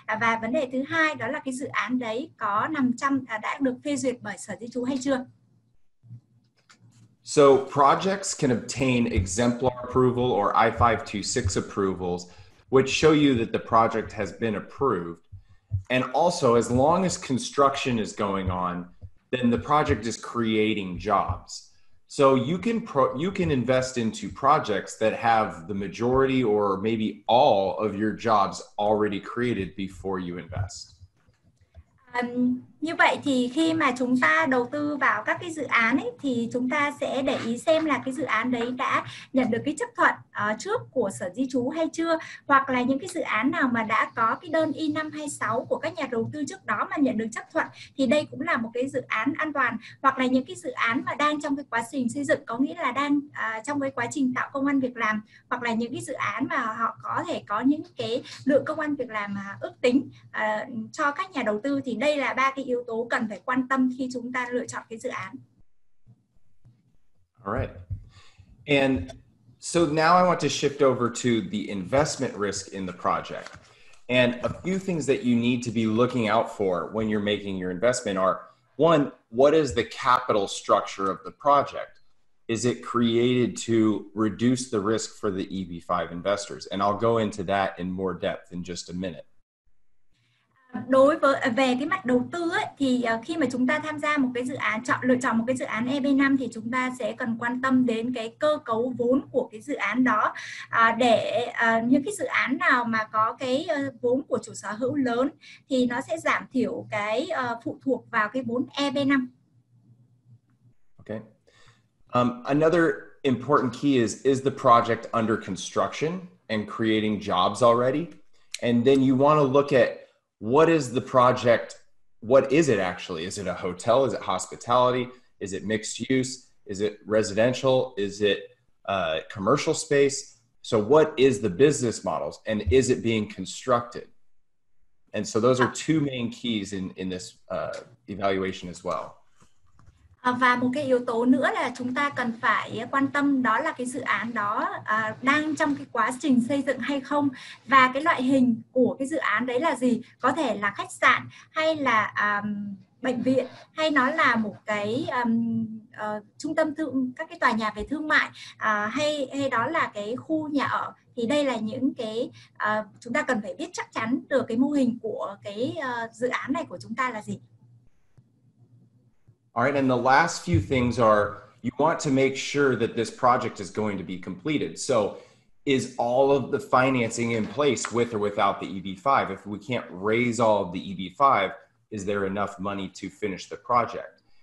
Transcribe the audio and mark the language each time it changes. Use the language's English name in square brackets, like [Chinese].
[Vietnamese] Và vấn đề thứ hai đó là cái dự án đấy có nằm trong đã được phê duyệt bởi Sở Di trú hay chưa. [English] So projects can obtain exemplar approval or I-526 approvals, which show you that the project has been approved. And also, as long as construction is going on, then the project is creating jobs. So you can invest into projects that have the majority or maybe all of your jobs already created before you invest. [Vietnamese] Như vậy thì khi mà chúng ta đầu tư vào các cái dự án ấy, thì chúng ta sẽ để ý xem là cái dự án đấy đã nhận được cái chấp thuận trước của Sở Di trú hay chưa, hoặc là những cái dự án nào mà đã có cái đơn I-526 của các nhà đầu tư trước đó mà nhận được chấp thuận thì đây cũng là một cái dự án an toàn, hoặc là những cái dự án mà đang trong cái quá trình xây dựng, có nghĩa là đang trong cái quá trình tạo công ăn việc làm, hoặc là những cái dự án mà họ có thể có những cái lượng công ăn việc làm ước tính cho các nhà đầu tư, thì đây là ba cái yếu tố cần phải quan tâm khi chúng ta lựa chọn cái dự án. [English] All right. And so now I want to shift over to the investment risk in the project. And a few things that you need to be looking out for when you're making your investment are, one, what is the capital structure of the project? Is it created to reduce the risk for the EB5 investors? And I'll go into that in more depth in just a minute. [Vietnamese] Đối với về cái mặt đầu tư ấy, thì khi mà chúng ta tham gia một cái dự án, lựa chọn một cái dự án EB5 thì chúng ta sẽ cần quan tâm đến cái cơ cấu vốn của cái dự án đó, để những cái dự án nào mà có cái vốn của chủ sở hữu lớn thì nó sẽ giảm thiểu cái phụ thuộc vào cái vốn EB5. [English] Okay. Another important key is the project under construction and creating jobs already? And then you want to look at what is the project? What is it actually? Is it a hotel? Is it hospitality? Is it mixed use? Is it residential? Is it commercial space? So what is the business models, and is it being constructed? And so those are two main keys in this evaluation as well. [Vietnamese] Và một cái yếu tố nữa là chúng ta cần phải quan tâm, đó là cái dự án đó đang trong cái quá trình xây dựng hay không, và cái loại hình của cái dự án đấy là gì, có thể là khách sạn hay là bệnh viện, hay nó là một cái trung tâm các cái tòa nhà về thương mại, hay đó là cái khu nhà ở. Thì đây là những cái chúng ta cần phải biết chắc chắn được cái mô hình của cái dự án này của chúng ta là gì. [English] All right, and the last few things are, you want to make sure that this project is going to be completed. So is all of the financing in place with or without the EB5? If we can't raise all of the EB5, is there enough money to finish the project?